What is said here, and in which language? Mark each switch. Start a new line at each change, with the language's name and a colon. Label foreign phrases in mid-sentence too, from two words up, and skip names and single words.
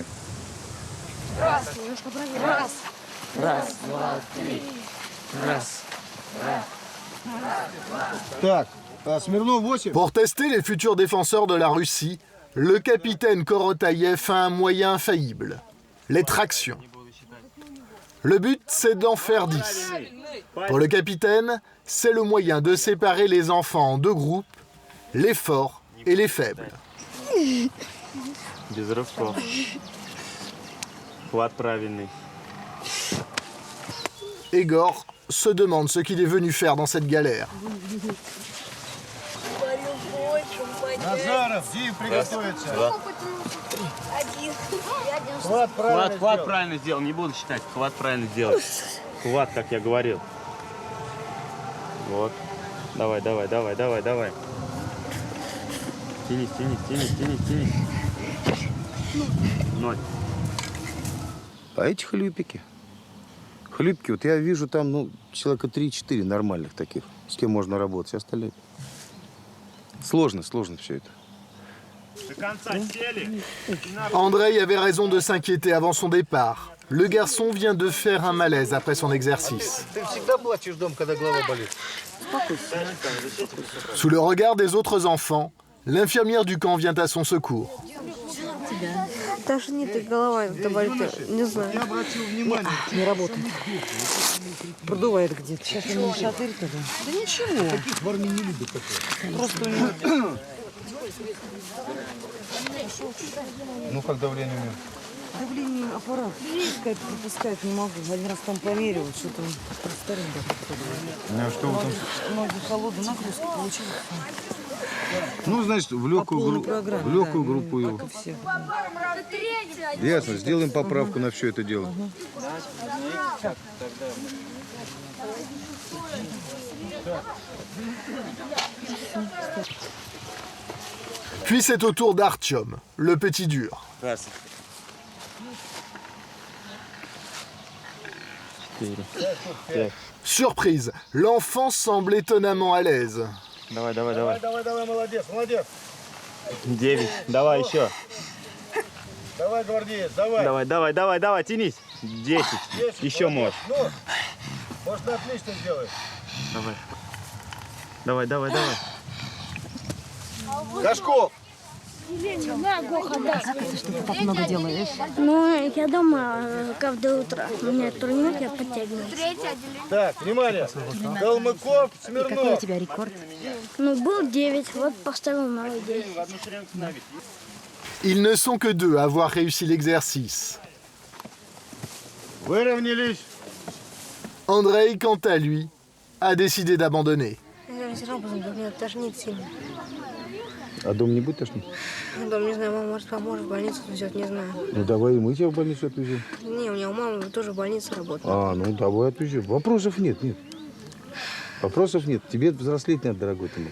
Russian: Раз, немножко правее. Раз. Раз, два, три. Раз. Так, Смирнов 8.
French: Pour tester les futurs défenseurs de la Russie, le capitaine Korotayev a un moyen infaillible, les tractions. Le but, c'est d'en faire 10. Pour le capitaine, c'est le moyen de séparer les enfants en 2 groupes, les forts et les faibles.
Russian: Без рывков. Хват правильный.
French: Egor se demande ce qu'il est venu faire dans cette galère.
Russian: Назаров, Дим, приготовиться. Хват правильно сделал, не буду считать. Хват правильно сделал. Хват, как я говорил. Вот. Давай. Тянись. 0. А эти хлюпики? Хлюпики, вот я вижу там, человека 3-4 нормальных таких, с кем можно работать, все остальные. Sложно все это.
French: Andrei avait raison de s'inquiéter avant son départ. Le garçon vient de faire un malaise après son exercice.
Russian: Ты всегда плачешь дома, когда голова болит?
French: Sous le regard des autres enfants, l'infirmière du camp vient à son secours.
Russian: Тебя Тошнит и голова болит, не знаю. Я обратил внимание. Не работает. Продувает где-то. Сейчас он не шатырь тогда. Да ничего. Таких в армии не любят такое. Просто у него... Ну, как давление у него? Давление аппарат пропускает не могу. Один раз там померил, что-то он старенький. А что вы там? Ноги холодные, нагрузки получилось. Ну, значит, в легкую группу его. Ясно, сделаем поправку на все это дело.
French: Puis c'est au tour d'Artyom, le petit dur. Surprise, l'enfant semble étonnamment à l'aise.
Russian: Давай, Молодец, молодец. 9. Давай еще. Давай, гвардеец, давай. Давай, тянись. 10. Еще можешь. Ну, может, ты отлично сделаешь. Давай. Гашков! Как это, что ты так много делаешь? Ну, я дома каждое утро. У меня турнир, я подтягиваюсь. Так, внимание. Калмыков, Какой у Смирнов. тебя рекорд? Ну, был 9, вот поставил новый 10.
French: Ils ne sont que deux à avoir réussi l'exercice.
Russian: Выровнялись.
French: Andrei, quant à lui, a décidé d'abandonner.
Russian: Все равно меня тошнит сильно. А дом не будет тошнить? Дом, не знаю, мама может поможет, в больницу везет, не знаю. Ну, давай мы тебя в больницу отвезем. Не, у меня у мамы тоже в больнице работает. А, ну давай отвезем. Вопросов нет. Вопросов нет. Тебе взрослеть надо, дорогой ты мой.